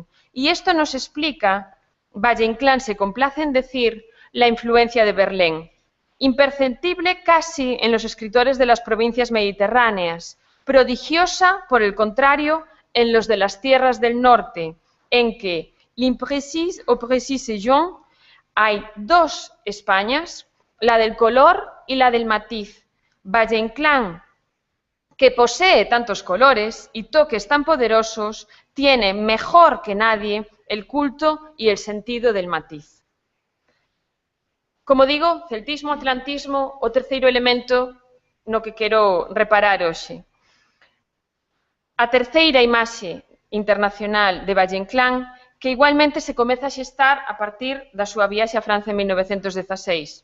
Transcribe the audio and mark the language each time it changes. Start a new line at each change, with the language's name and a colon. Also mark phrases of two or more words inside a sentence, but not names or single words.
Spanish: Y esto nos explica, Valle-Inclán se complace en decir, la influencia de Verlaine, imperceptible casi en los escritores de las provincias mediterráneas, prodigiosa, por el contrario, en los de las tierras del norte, en que,
French: l'imprécise o précise Jean,
Spanish: hay dos Españas, la del color y la del matiz. Valle-Inclán, que posee tantos colores y toques tan poderosos, tiene mejor que nadie el culto y el sentido del matiz».
Galician: Como digo, celtismo, atlantismo, o terceiro elemento no que quero reparar hoxe. A terceira imaxe internacional de Valle-Inclán, que igualmente se comeza a xestar a partir da súa viaxe a Francia en 1916.